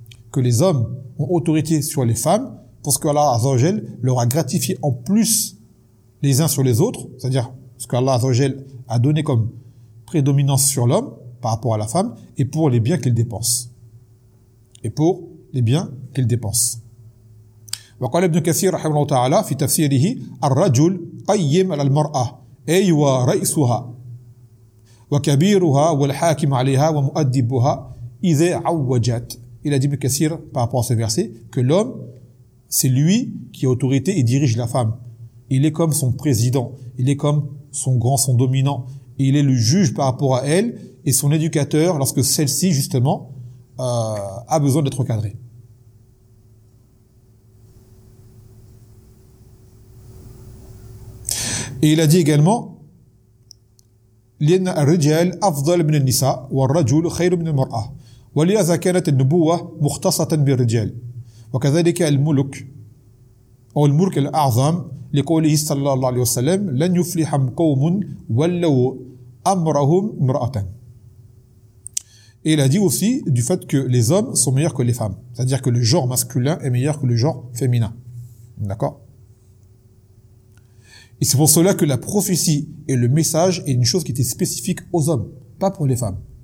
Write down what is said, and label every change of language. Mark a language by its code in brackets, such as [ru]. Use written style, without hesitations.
[fr] Que les hommes ont autorité sur les femmes parce que Allah Azawajel leur a gratifié en plus les uns sur les autres, c'est-à-dire ce que Allah Azawajel a donné comme prédominance sur l'homme par rapport à la femme et pour les biens qu'il dépense. Et pour les biens qu'il dépense. [ar] وقال ابن كثير رحمه الله تعالى في تفسيره الرجل قيم على المرأة أي ورئيسها وكبيرها والحاكم عليها ومؤدبها إذا عوجت. [fr] Il a dit ابن كثير par rapport à ce verset que l'homme c'est lui qui a autorité et dirige la femme. Il est comme son président, il est comme son grand, son dominant. Il est le juge par rapport à elle et son éducateur lorsque celle-ci justement a besoin d'être cadrée. [ar] Et il a dit également لأن الرجال أفضل من النساء والرجل خير من المرأة ولهذا كانت النبوة مختصة بالرجال وكذلك الملك أو الملك الأعظم لقوله صلى الله عليه وسلم لن يفلح قوم ولو أمرهم امرأة. [fr] Et il a dit aussi du fait que les hommes sont meilleurs que les femmes, c'est-à-dire que le genre masculin est meilleur que le genre féminin. D'accord ? Et c'est pour cela que la prophétie et le message est une chose qui était spécifique aux hommes, pas pour les femmes.